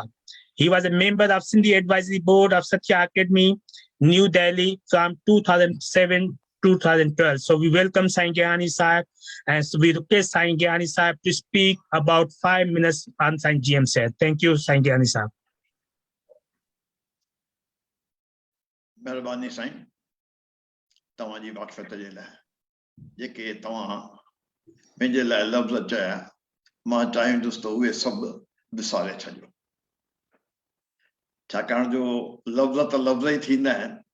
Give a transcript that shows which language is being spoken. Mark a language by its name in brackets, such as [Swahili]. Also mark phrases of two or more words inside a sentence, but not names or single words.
[English] He was a member of Sindhi Advisory Board of Satya Academy, New Delhi from 2007-2012. So we welcome Saeen Gehani Sahib and so we request Saeen Gehani Sahib to speak about 5 minutes on Saeen GM Syed. Thank you, Saeen Gehani Sahib. [Sindhi] मेहरबानी साईं तव्हां जी वाक़फ़त जे लाइ जेके तव्हां मुंहिंजे लाइ लफ़्ज़ चया मां चाहींदुसि त उहे सभु विसारे छॾियो छाकाणि जो लफ़्ज़ त लफ़्ज़ ई थींदा आहिनि